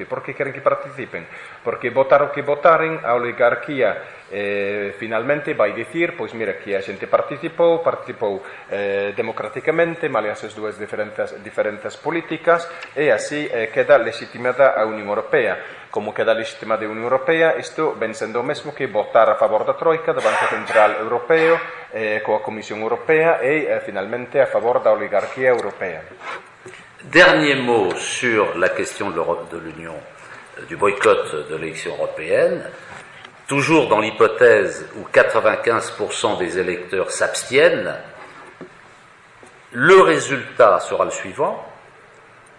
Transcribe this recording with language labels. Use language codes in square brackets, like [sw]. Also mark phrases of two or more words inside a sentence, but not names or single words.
[gl] Por que queren que participen? Porque votar o que votaren, a oligarquía finalmente vai dicir, pois mira, que a xente participou democraticamente, malias as dúas diferentes políticas, e así queda legitimada a Unión Europea. Como queda legitimada a Unión Europea, isto ven sendo o mesmo que votar a favor da Troika, do Banco Central Europeo, coa Comisión Europea e finalmente a favor da oligarquía europea. [fr] Dernier mot sur la question de l'Union, du boycott de l'élection européenne. Toujours dans l'hypothèse où 95% des électeurs s'abstiennent, le résultat sera le suivant.